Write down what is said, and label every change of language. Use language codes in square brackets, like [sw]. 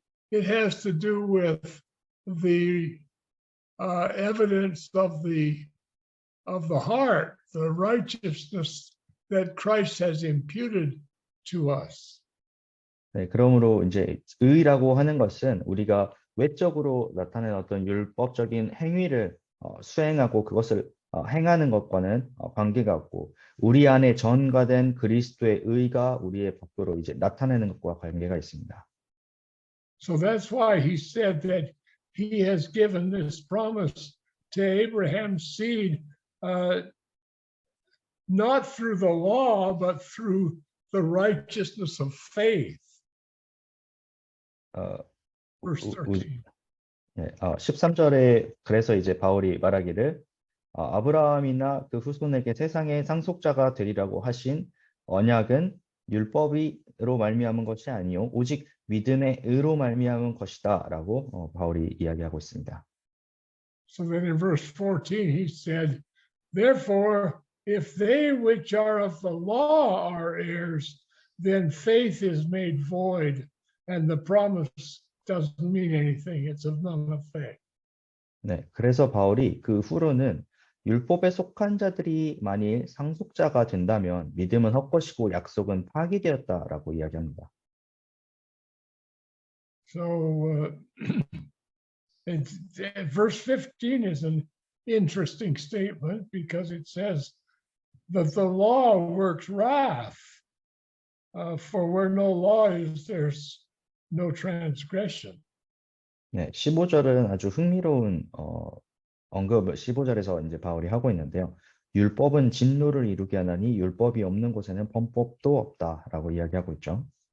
[en] It has to do with the evidence of the heart, the righteousness that Christ has imputed to us. [ko] 네, 그러므로 이제 의라고 하는 것은 우리가 외적으로 나타내는 어떤 율법적인 행위를 수행하고 그것을 행하는 것과는 관계가 없고 우리 안에 전가된 그리스도의 의가 우리의 법도로 이제 나타내는 것과 관계가 있습니다. [en] So that's why he said that he has given this promise to Abraham's seed, not through the law, but through the righteousness of faith. Verse 13. [ko] 네, 13절에 그래서 이제 바울이 말하기를 아브라함이나 그 후손에게 세상의 상속자가 되리라고 하신 언약은 율법으로 말미암은 것이 아니요 오직 믿음의 의로 말미암은 것이다라고 바울이 이야기하고 있습니다. [en] So then in verse 14 he said Therefore, if they which are of the law are heirs, then faith is made void, and the promise doesn't mean anything. It's of none effect. [ko] 네, 그래서 바울이 그 후로는 율법에 속한 자들이 만일 상속자가 된다면 믿음은 헛것이고 약속은 파기되었다라고 이야기합니다. [en] So verse 15 is an interesting statement because it says that the law works wrath. For where no law is, there's no transgression. [ko] 네, 15절은 아주 흥미로운 언급을 15절에서 이제 바울이 하고 있는데요. 율법은 진노를 이루게 하나니 율법이 없는 곳에는 범법도 없다라고 이야기하고 있죠.